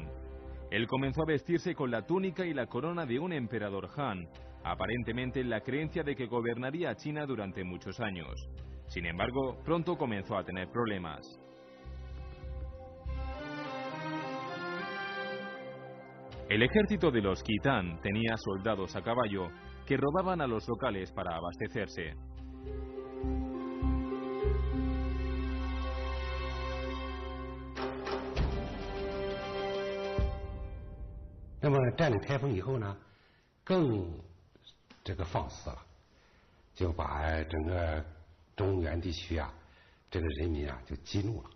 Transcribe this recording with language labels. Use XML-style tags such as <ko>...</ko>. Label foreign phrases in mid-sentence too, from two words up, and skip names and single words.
<es>Él comenzó a vestirse con la túnica y la corona de un emperador Han, aparentemente en la creencia de que gobernaría China durante muchos años. Sin embargo, pronto comenzó a tener problemas. El ejército de los Khitán tenía soldados a caballo que robaban a los locales para abastecerse.</es> <zh>那么占领开封以后呢，更这个放肆了，就把整个中原地区啊，这个人民啊就激怒了。</zh>